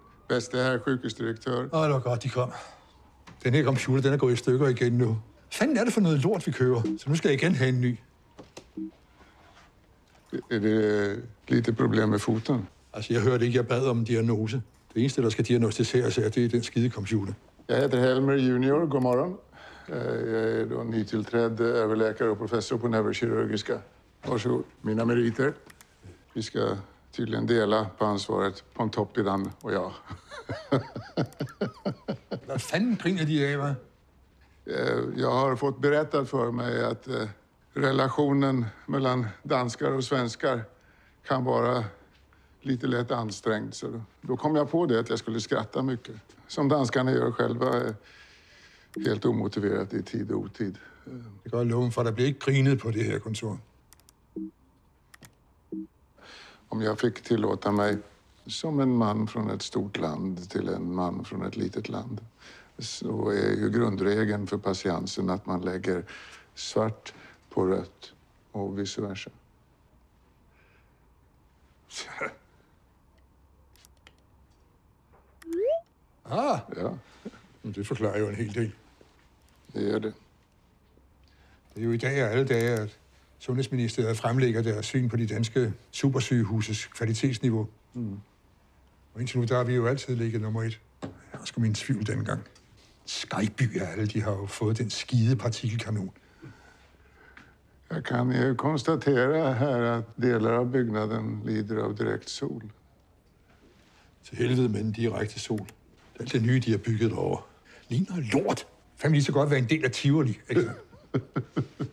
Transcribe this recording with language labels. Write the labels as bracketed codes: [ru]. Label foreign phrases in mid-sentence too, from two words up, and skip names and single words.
[da] Bedste herre sjukhusdirektør. Åh, det var godt, de kom. Den her computer, den er gået i stykker igen nu. Hvad fanden er det for noget lort, vi køber? Så nu skal jeg igen have en ny. [sv] Er det lite problem med foten? [da] Altså, jeg hørte ikke, jeg bad om en diagnose. Det eneste, der skal diagnostiseres, det er den skide computer. [sv] Jag heter Helmer Junior, god morgon. Jag är då nytillträdd överläkare och professor på neurokirurgiska. Varsågod, mina meriter. Vi ska tydligen dela på ansvaret, Pontoppidan och jag. [da] Hvad fanden griner de af, hva'? [sv] Jag har fått berättat för mig att relationen mellan danskar och svenskar kan vara lite lätt ansträngd. Så då kom jag på det att jag skulle skratta mycket. Som danskarna gör själva, helt omotiverat i tid och otid. [da] Det går loven for, der bliver ikke grinet på det her kontor. [sv] Om jag fick tillåta mig som en man från ett stort land till en man från ett litet land, så är ju grundregeln för patiensen att man lägger svart på rött och [la] vice versa. Ah, [da] Ja, det forklarer jo en hel del. [sv] det gör det. [da] Det er jo i dag og alle dage, at Sundhedsministeriet fremlægger deres syn på de danske supersygehuses kvalitetsniveau. Og indtil nu, der har vi jo altid ligget nummer 1. Jeg har sgu min tvivl dengang. Skyby og alle, de har jo fået den skide partikelkanon. [sv] Jag kan ju konstatera här att delar av byggnaden lider av direkt sol. [da] Til helvede med en direkte sol. Alt det nye, de har bygget derovre, ligner lort. Fanden lige så godt være en del af Tivoli, ikke?